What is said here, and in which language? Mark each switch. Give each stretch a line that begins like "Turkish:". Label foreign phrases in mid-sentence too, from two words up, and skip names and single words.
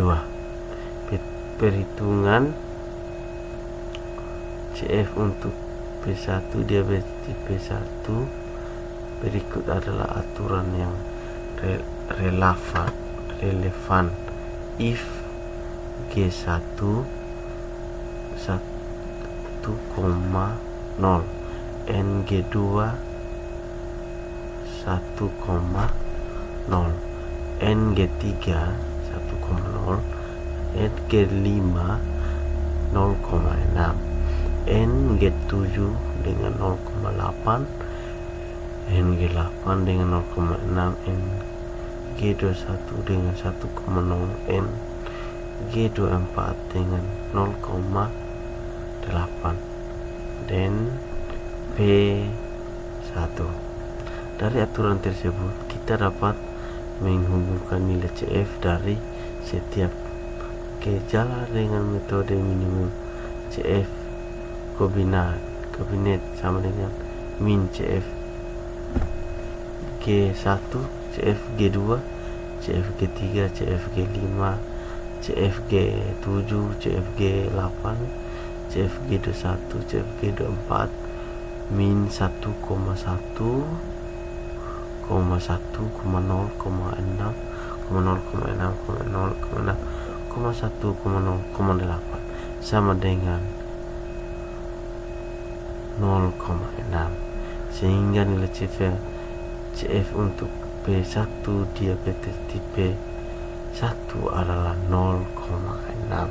Indonesian: Perhitungan CF untuk P1 diabetes tipe 1 berikut adalah aturan yang relevan. If G1 1,0, NG2 1,0, NG3 1,0, NG5 0,6, NG7 dengan 0,8, NG8 dengan 0,6, NG21 dengan 1,0, NG24 dengan 0,8 dan P1. Dari aturan tersebut kita dapat menghubungkan nilai CF dari setiap gejala dengan metode minimum CF kombinat sama dengan min CF G1, CF G2, CF G3, CF G5, CF G7, CF G8, CF G21, CF G24 min 1,1, 0,6, 0,8 sama dengan 0,6, sehingga nilai CF untuk P1 diabetes tipe 1 adalah 0,6.